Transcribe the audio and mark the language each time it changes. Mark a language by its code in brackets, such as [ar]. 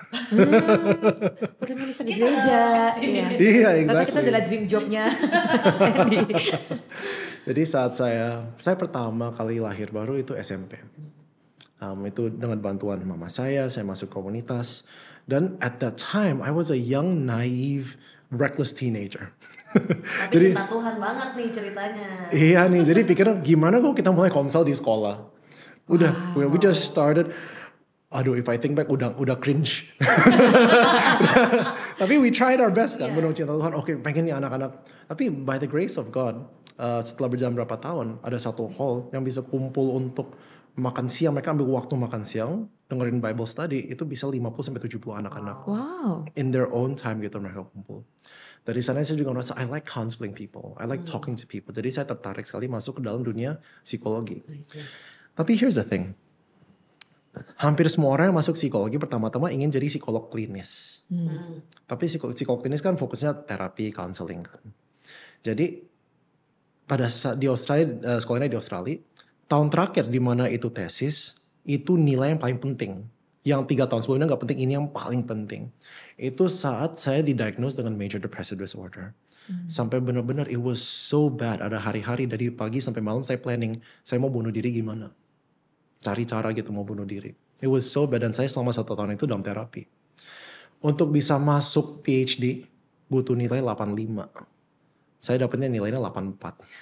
[id] Full time minister di gereja. Iya, exactly. Tapi kita adalah dream jobnya Sandy. Jadi saat saya pertama kali lahir baru itu SMP. Itu dengan bantuan mama saya masuk komunitas. [en] Dan at that time, I was a young, naive, reckless teenager. [id] Tapi Jadi, cinta Tuhan banget nih ceritanya. Iya nih, jadi pikirnya gimana kok kita mulai komsel di sekolah. Udah, [en] we just started. [id] Aduh, [en] if I think back [id] udah cringe. Tapi [en] we tried our best [id] kan, menurut cinta Tuhan. Oke, pengen nih anak-anak. Tapi [en] by the grace of God, [id] setelah berjalan berapa tahun, ada satu hall yang bisa kumpul untuk makan siang. Mereka ambil waktu makan siang, dengerin Bible study, itu bisa 50-70 anak-anak. Wow. [en] In their own time [id] gitu mereka kumpul. Dari sana saya juga merasa [en] I like counseling people, I like talking to people. [id] Jadi saya tertarik sekali masuk ke dalam dunia psikologi. Tapi [en] here's the thing, [id] hampir semua orang yang masuk psikologi pertama-tama ingin jadi psikolog klinis. Tapi psikolog klinis kan fokusnya terapi, counseling kan. Jadi pada saat di Australia, sekolahnya di Australia, tahun terakhir di mana itu tesis, itu nilai yang paling penting. Yang 3 tahun sebelumnya nggak penting, ini yang paling penting. Itu saat saya didiagnose dengan major depressive disorder. Sampai benar-benar [en] it was so bad. [id] Ada hari-hari dari pagi sampai malam saya planning, saya mau bunuh diri gimana. Cari cara gitu mau bunuh diri. [en] It was so bad [id] dan saya selama 1 tahun itu dalam terapi. Untuk bisa masuk PhD butuh nilai 85. Saya dapetnya nilainya 84.